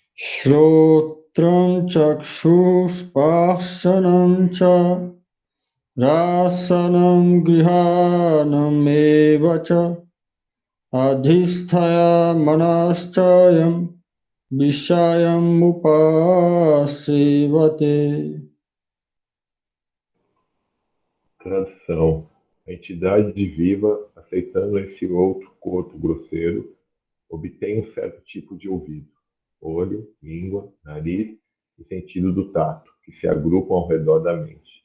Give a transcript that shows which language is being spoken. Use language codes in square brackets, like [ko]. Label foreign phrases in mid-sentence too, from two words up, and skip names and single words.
[sa] Shrotram chakshusparsanam cha rasanam grihanam evacha adhisthaya manaschayam vishayam upasevate. [pt] Tradução. A entidade viva, aceitando esse outro corpo grosseiro, obtém um certo tipo de ouvido, olho, língua, nariz e sentido do tato, que se agrupam ao redor da mente.